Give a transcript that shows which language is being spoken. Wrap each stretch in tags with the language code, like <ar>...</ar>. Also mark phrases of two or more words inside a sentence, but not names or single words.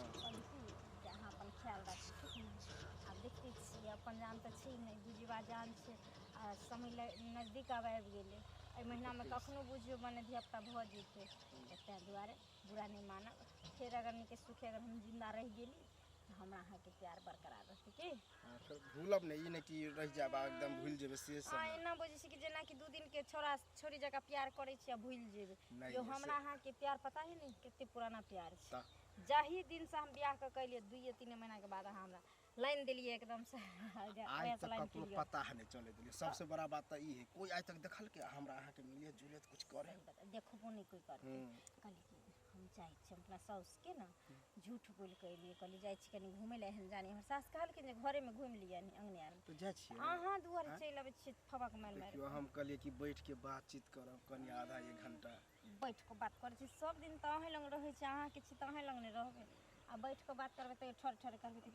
<mai>कहली कि जे अहाँ अपन ख्याल राखू ठीक ने आब देखते छियै अपन जान तऽ छै नहीं बुझिबा जान छै आ समय नजदीक आबि गेलै एहि महीनामे कखनो बुझियो मने धियापुता भऽ जेतै तऽ ताहि दुआरे बुरा नहीं मानब फेर अगर नीके सुखे अगर हम जिंदा रहि गेली तऽ हमरा अहाँके प्यार बरकरार रहतै की हाँ, फिर भूलब नहीं ये नहीं कि रह जाबा एकदम भूल जेबे से सब हाँ नहीं। एना बुझै छी कि जेना कि 2 दिन के छोरा छोरी जगह प्यार करै छी आ भूल जेबै नहीं, जो ऐसे- हमरा अहाँके प्यार पता है नहीं कितने पुराना प्यार छै ता जाही दिन से हम ब्याह के कैलिए 2-3 महीना के बाद अहाँ हमरा लाइन दिलिए एकदम से आज तक कखनो पता है नहीं चले दिले सबसे बड़ा बात तो ई है कोई आज तक देखल के हमरा अहाँ के मिले जुले कुछ करे देखबो नहीं कोई करते कहली कि हम जाइ छी अपना साउस के ना झूठ बोल के एलिए कहली जाइ छी कनी घूमे ले एहन जानी हमर सास कहलखिन जे घरे में घूम लिया अंगने आर तो जा छिए अहाँ दुआरे चलि आबै छी फबक मार मार देखियो हम कहलिए कि बैठ के बातचीत करब कनी आधा 1 घंटा बैठ के बात करै छी सब दिन तऽ अहें लग रहै छी अहाँके छी तऽ अहें लग नहीं रहबै आ बैठ के बात करबै तऽ ठर ठर करबै तऽ</mai>